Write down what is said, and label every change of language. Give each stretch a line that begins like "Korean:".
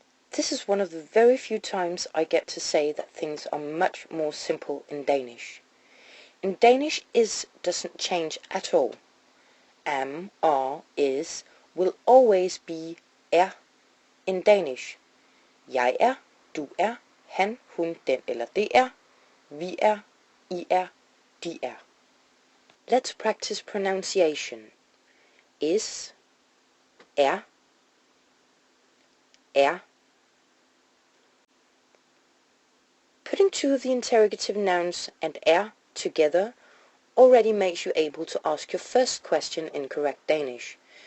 English: This is one of the very few times I get to say that things are much more simple in Danish. In Danish, is doesn't change at all. Am, are, is will always be in Danish.
Danish: Jeg er, du er, han, hun, den eller det er, vi er, I er, de er.
English: Let's practice pronunciation. Is, er, er. Putting two of the interrogative nouns and er together already makes you able to ask your first question in correct Danish.